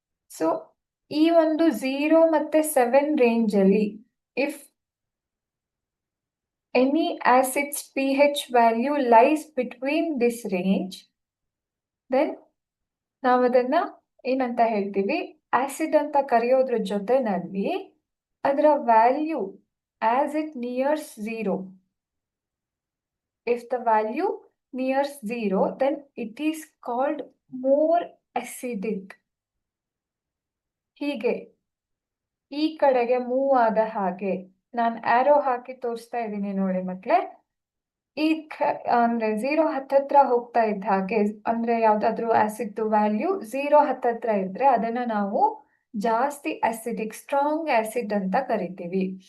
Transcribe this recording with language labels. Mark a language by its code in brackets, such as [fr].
[kn] So ಈ ಒಂದು 0 ಮತ್ತೆ 7 ರೇಂಜ್ ಅಲ್ಲಿ [en] if any acids pH value lies between this range, [kn] then ನಾವು ಅದನ್ನ ಏನಂತ ಹೇಳ್ತೀವಿ? ಆಸಿಡ್ ಅಂತ ಕರೆಯೋದ್ರ ಜೊತೆನಲ್ಲಿ ಅದರ [en] Value as it nears 0, if the value nears 0, then it is called more acidic. [kn] ಹೀಗೆ ಈ ಕಡೆಗೆ ಮೂವ್ ಆದ ಹಾಗೆ ನಾನು ಆರೋ ಹಾಕಿ ತೋರಿಸ್ತಾ ಇದ್ದೀನಿ ನೋಡಿ ಮಕ್ಕಳೇ. ಅಂದ್ರೆ 0 ಹತ್ತತ್ರ ಹೋಗ್ತಾ ಇದ್ದ ಹಾಗೆ, ಅಂದ್ರೆ ಯಾವ್ದಾದ್ರು ಆಸಿಡ್ ವ್ಯಾಲ್ಯೂ 0 ಹತ್ತತ್ರ ಇದ್ರೆ ಅದನ್ನ ನಾವು ಜಾಸ್ತಿ ಆಸಿಡಿಕ್, ಸ್ಟ್ರಾಂಗ್ ಆಸಿಡ್ ಅಂತ ಕರಿತೀವಿ.